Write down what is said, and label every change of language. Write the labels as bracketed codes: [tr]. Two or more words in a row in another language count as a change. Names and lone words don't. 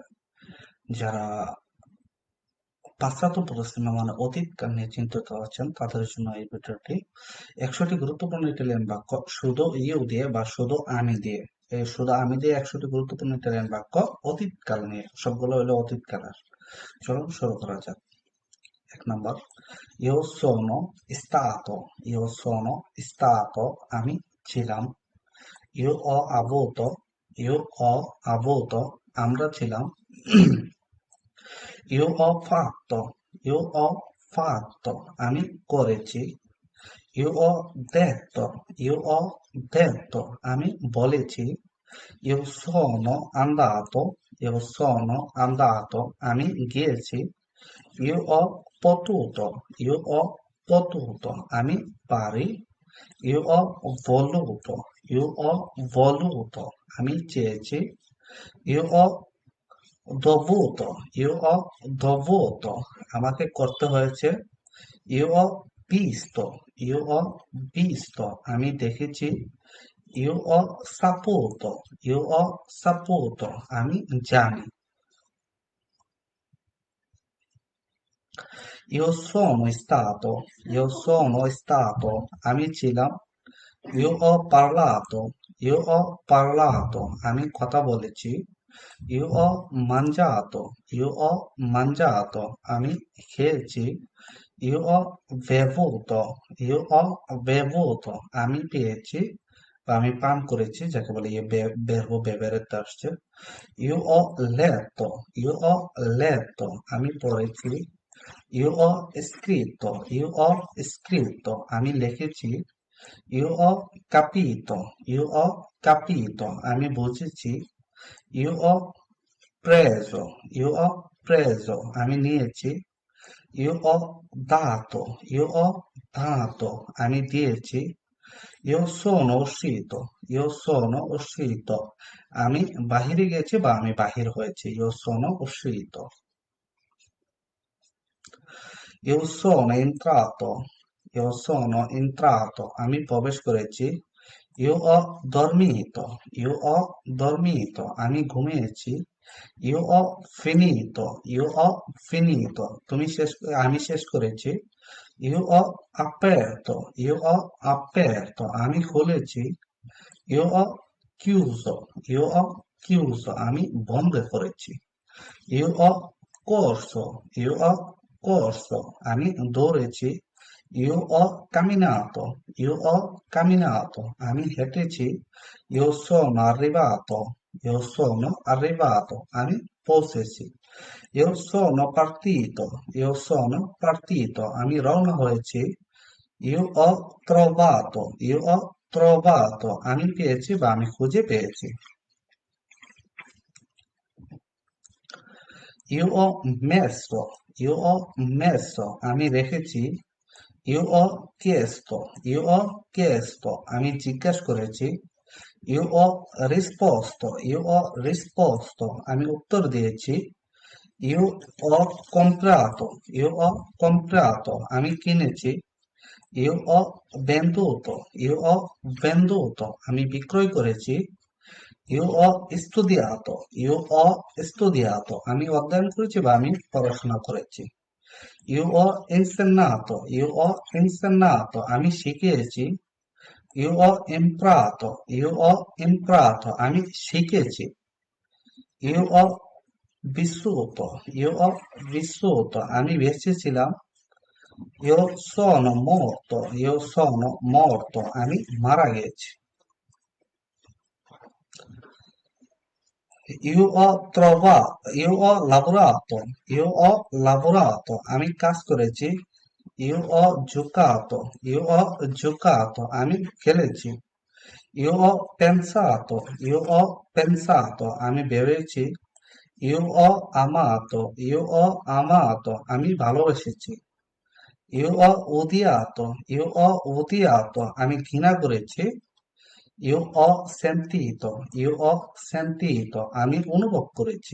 [bn] যারা পাশ্চাত্য পশ্চিমা মানে অতীতকাল নিয়ে চিন্তিত আছেন তাদের জন্য এই ভিডিওটি। 100টি গুরুত্বপূর্ণ ইটালিয়ান বাক্য শুধু ইউ দিয়ে বা শুধু আমি দিয়ে। এই শুধু আমি দিয়ে 100টি গুরুত্বপূর্ণ ইটালিয়ান বাক্য অতীতকাল নিয়ে, সবগুলো হলো অতীতকালের। চলুন শুরু করা যাক। 1 নম্বর, [it] io sono stato, [bn] আমি ছিলাম। [it] io ho avuto, io ho avuto, [bn] আমরা ছিলাম। [it] io ho fatto, io ho fatto, [bn] আমি করেছি। [it] io ho detto, io ho detto, [bn] আমি বলেছি। [it] io sono andato, io sono andato, [bn] আমি গিয়েছি। [it] io ho potuto, io ho potuto, [bn] আমি পারি। [it] io ho voluto, io ho voluto, [bn] আমি চেয়েছি। [it] io ho dovuto, io ho dovuto, [bn] আমাকে করতে হয়েছে। [it] io ho visto, io ho visto, [bn] আমি দেখেছি। [it] io ho saputo, io ho saputo, [bn] আমি জানি। [it] io sono stato, [bn] আমি ছিলাম। [it] io ho parlato, io ho parlato, [bn] আমি কথা বলেছি। [it] io ho mangiato, io ho mangiato, [bn] আমি খেয়েছি। [it] io ho bevuto, io ho bevuto, [bn] আমি পেয়েছি বা আমি পান করেছি, যাকে বলে ইয়ে [it] verbo bevere [bn] তে আসছে। [it] io ho letto, io ho letto, [bn] আমি পড়েছি। [it] io ho scritto, io ho scritto, [bn] আমি লিখেছি। [it] io ho capito, io ho capito, [bn] আমি বুঝেছি। [it] io ho preso, io ho preso, [bn] আমি নিয়েছি। [it] io ho dato, io ho dato, [bn] আমি দিয়েছি। [it] io sono uscito, io sono uscito, [bn] আমি বাহিরে গেছি বা আমি বাহির হয়েছি। [it] io sono uscito. io sono entrato, io sono entrato, [bn] আমি প্রবেশ করেছি। [it] io ho dormito, io ho dormito, [bn] আমি ঘুমিয়েছি। [it] io ho finito, io ho finito, [bn] আমি শেষ করেছি। [it] io ho aperto, io ho aperto, [bn] আমি খুলেছি। [it] io ho chiuso, io ho chiuso, [bn] আমি বন্ধ করেছি। [it] io ho corso, io ho corso, [bn] আমি দৌড়েছি। [it] io ho camminato, io ho camminato, [bn] আমি হেঁটেছি। [it] io sono arrivato, io sono arrivato, [bn] আমি পৌঁছেছি। [it] io sono partito, io sono partito, [bn] আমি রওনা হয়েছি। [it] io ho trovato, io ho trovato, [bn] আমি পেয়েছি বা আমি খুঁজে পেয়েছি। [it] io ho messo, io ho messo, [bn] আমি রেখেছি। [it] io ho chiesto, io ho chiesto, [bn] আমি জিজ্ঞাসা করেছি। [it] io ho risposto, io ho risposto, [bn] আমি উত্তর দিয়েছি। [it] io ho comprato, io ho comprato, [bn] আমি কিনেছি। [it] io ho venduto, io ho venduto, [bn] আমি বিক্রয় করেছি। [it] io ho studiato, io ho studiato, [bn] আমি অধ্যয়ন করেছি বা আমি পড়াশোনা করেছি। [it] io ho insegnato, io ho insegnato, [bn] আমি শিখিয়েছি। [it] io ho imparato, io ho imparato, [bn] আমি শিখেছি। [it] io ho vissuto, io ho vissuto, [bn] আমি বেঁচে ছিলাম। [it] io sono morto, io sono morto, [bn] আমি মারা গেছি। [it] io ho trovato, io ho lavorato, io ho lavorato, [bn] আমি কাজ করেছি। [it] io ho giocato, io ho giocato, [bn] আমি খেলেছি। [it] io ho pensato, io ho pensato, [bn] আমি ভেবেছি। [it] io ho amato, io ho amato, [bn] আমি ভালোবেসেছি। [it] io ho odiato, io ho odiato, [bn] আমি ঘৃণা করেছি। [it] io ho sentito, io ho sentito, [bn] আমি অনুভব করেছি।